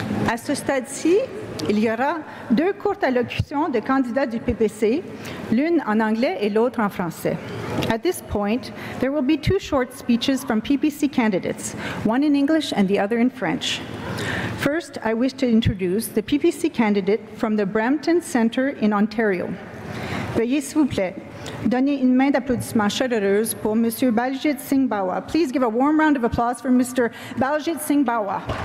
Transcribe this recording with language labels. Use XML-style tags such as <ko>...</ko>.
<fr>À ce stade-ci, il y aura 2 courtes allocutions de candidats du PPC, l'une en anglais et l'autre en français.</fr> <en>At this point, there will be 2 short speeches from PPC candidates, one in English and the other in French. First, I wish to introduce the PPC candidate from the Brampton Centre in Ontario.</en> <fr>Veuillez, s'il vous plaît, donner une main d'applaudissement chaleureuse pour M. Baljit Singh Bawa.</fr> <en>Please give a warm round of applause for Mr. Baljit Singh Bawa.</en>